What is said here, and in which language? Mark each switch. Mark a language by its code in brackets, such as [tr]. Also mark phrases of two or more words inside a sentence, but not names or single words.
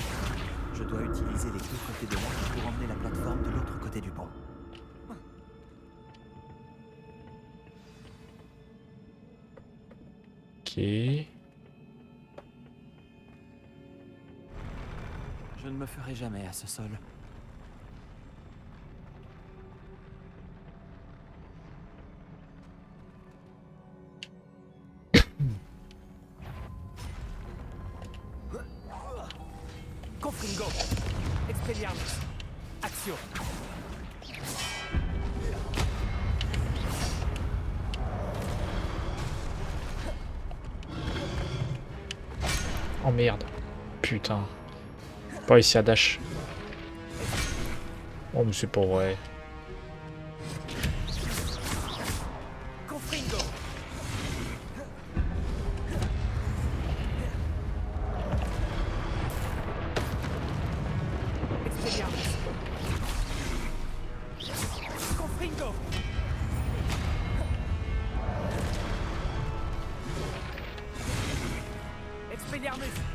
[fr] Je dois utiliser les deux côtés de l'arche pour emmener la plateforme de l'autre côté du pont. Ok. Je ne me ferai jamais à ce sol. Confringo. Expelliarmus. Action. Oh merde. Putain. Pas réussi à dash. Oh mais c'est pas vrai. Confringo. Expelliarmus. Confringo. Expelliarmus.